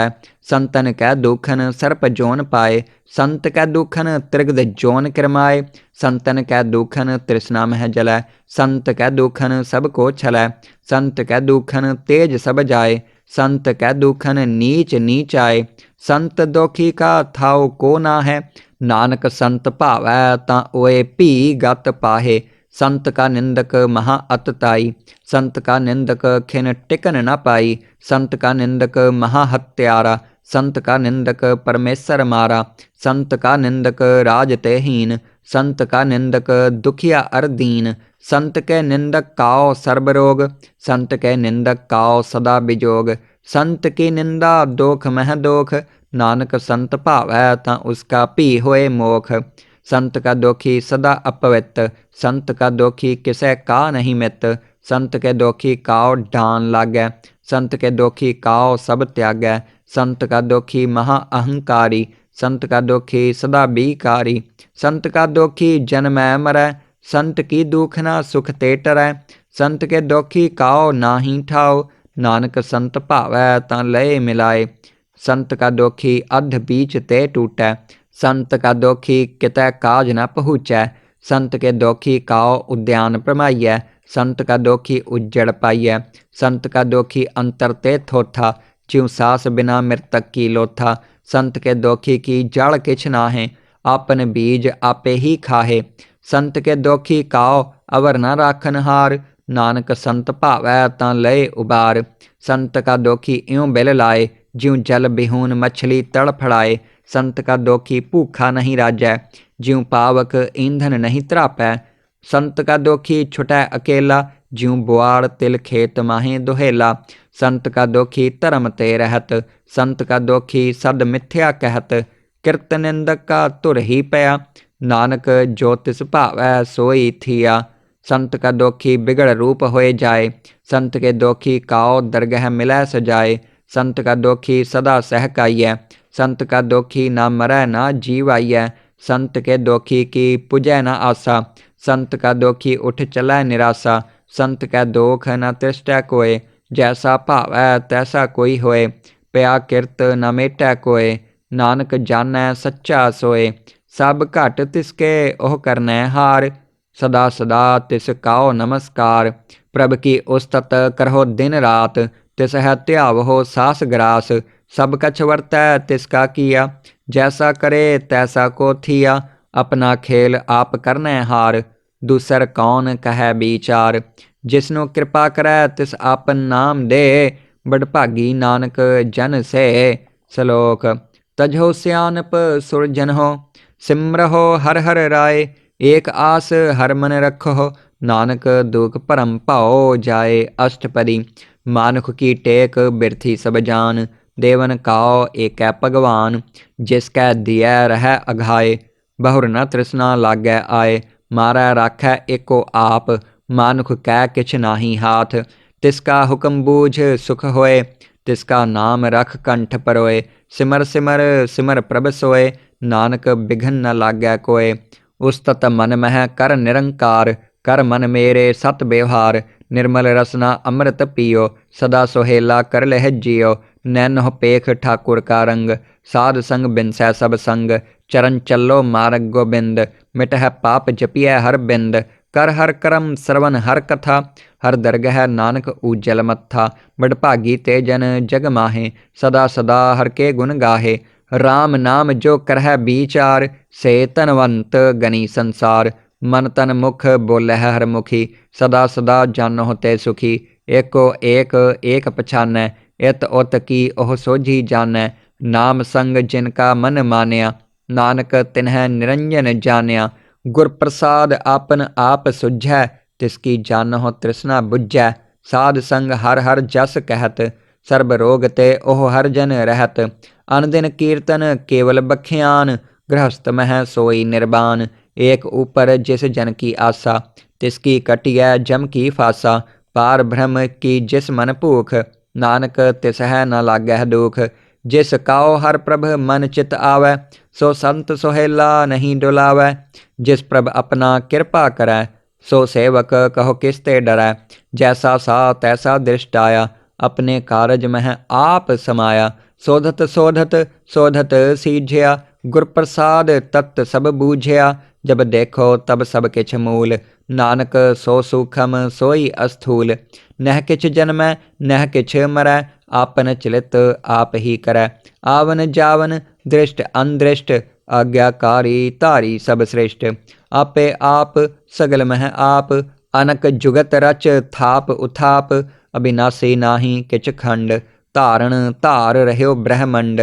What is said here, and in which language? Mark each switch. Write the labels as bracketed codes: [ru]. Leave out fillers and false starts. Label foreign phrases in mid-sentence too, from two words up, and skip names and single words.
[bra] संतन कै दुखन सर्प जोन पाए, संत कै दुखन त्रिगद जोन किरमाए। संतन कै दुखन तृष्णा मह जलै, संत कै दुखन सब को छलै। संत कै दुखन तेज सब जाए, संत कै दुखन नीच नीच आए। संत दोखी का थाओ को ना है, नानक संत भावै तां ओए भी गत पाहे। संत का निंदक महा अतताई, संत का निंदक खिन टिकन न पाई। संत का निंदक महा हत्यारा, संत का निंदक परमेश्वर मारा। संत का निंदक राज तेहीन, संत का निंदक दुखिया अर दीन। संत के निंदक काओ सर्ब रोग, संत के निंदक काओ सदा बिजोग। संत की निंदा दोख मह दोख, नानक संत भावै तां उसका भी होए मोख। संत का दोखी सदा अपवित, संत का दोखी किसै का नहीं मित। संत के दोखी काओ डान लागै, संत के दोखी काओ सब त्यागै। संत का दोखी महा अहंकारी, संत का दुखी सदा बीकारी। संत का दुखी जन्मै मरै, संत की दुख ना सुख ते टरै। संत के दुखी काओ नाहीं ठाओ, नानक संत भावै तां लय मिलाए। संत का दुखी अध बीच ते टूटै, संत का दुखी कितै काज न पहुँचै। संत के दुखी काओ उद्यान भ्रमाइयै, संत का दुखी उज्जड़ पाइयै। संत का दुखी अंतर ते थोथा, ज्यों सास बिना मृतक की लोथा। संत के दुखी की जड़ किछ नाहे, आपन बीज आपे ही खाहे। संत के दुखी काओ अवर न राखन हार, नानक संत भावै तां लय उबार। संत का दुखी इउं बिल लाए, ज्यों जल बिहून मछली तड़फड़ाए। संत का दुखी भूखा नहीं राजै, ज्यों पावक ईंधन नहीं त्रापै। संत का दुखी छुटै अकेला, ज्यों बुआड़ तिल खेत माहे दुहेला। संत का दुखी धर्म ते रहत, संत का दुखी सद मिथ्या कहत। किरत निंदक का धुर ही पया, नानक जो तिस भावै सोई थिया। संत का दुखी बिगड़ रूप होए जाए, संत के दुखी काओ दरगह मिलै सजाए। संत का दुखी सदा सहकाइयै, संत का दुखी ना मरै ना जीवाइयै। संत के दुखी की पुजै न आसा, संत का दुखी उठ चलै निरासा। संत कै दोख न तिष्ठै कोय, जैसा भावै तैसा कोई होए। पया किरत न मेटै कोय, नानक जानै सच्चा सोए। सब घट तिसके ओह करनै हार, सदा सदा तिस काओ नमस्कार। प्रभ की उस्तत करहो दिन रात, तिस है ध्यावहो सास ग्रास। सब कछ वर्तै तिसका किया, जैसा करे तैसा को थिया। अपना खेल आप करनै हार, दूसर कौन कहै बीचार। जिसनु कृपा करै तिस आपन नाम दे, बड़भागी नानक जन से। श्लोक। तजहो सियानप सुरजनहो, सिमरहो हर हर राय। एक आस हर मन रखो, नानक दुख भरम भाओ जाए। अष्टपदी। मानुख की टेक बिरथी सब जान, देवन काओ एकै भगवान। जिसकै दियै रहै अघाए, बहुर न तृष्णा लागै आए। मारै राखै एको आप, मानुख कै किछ नाही हाथ। तिसका हुक्म बूझ सुख होए, तिसका नाम रख कंठ परोए। सिमर सिमर सिमर प्रभ सोए, नानक बिघन न लागै कोय। उस्तत मन मह कर निरंकार, कर मन मेरे सत व्यवहार। निर्मल रसना अमृत पियो, सदा सुहेला कर लह जियो। नैनों पेख ठाकुर का रंग, साध संग बिनसै सब संग। चरण चलो मार्ग गोबिंद, मिटह पाप जपिय हर बिंद। कर हर करम श्रवण हर कथा, हर दरगह नानक ऊजल मत्था। बड़भागी ते जन जग माहे, सदा सदा हर के गुण गाहे। राम नाम जो करह बीचार, से धनवंत गनी संसार। मन तन मुख बोलह हर मुखी, सदा सदा जानो ते सुखी। एको एक एक पछानै, इत उत की ओह सोझी जानै। नाम संग जिनका मन मानया, नानक तिन्ह निरंजन जानिया। गुर प्रसाद आपन आप सुझै, तिसकी जानहो तृष्णा बुझै। साध संग हर हर जस कहत, सर्ब रोग ते ओह हर जन रहत। अनदिन कीर्तन केवल बख्यान, गृहस्थ मह सोई निर्वाण। एक ऊपर जिस जन की आशा, तिसकी कटिय जम की फासा। पार ब्रह्म की जिस मन भूख, नानक तिस है न लागह दुख। जिस काओ हर प्रभ मन चित आवै, सो संत सुहेला नहीं डुलावै। जिस प्रभ अपना कृपा करै, सो सेवक कहो किसते डरै। जैसा सा तैसा दृष्ट आया, अपने कारज मह आप समाया। शोधत शोधत शोधत सीझिया, गुर प्रसाद तत्त सब बूझिया। जब देखो तब सब किछ मूल, नानक सो सूखम सोई अस्थूल। नह किछ जन्मै नह किछ मरै, आपन चलित आप ही करै। आवन जावन दृष्ट अनदृष्ट, आज्ञाकारी धारी सब श्रेष्ठ। आपे आप सगल मह आप, अनक जुगत रच थाप उथाप। अविनाशी नाही किछ खंड, धारण धार रह्यो ब्रह्मंड।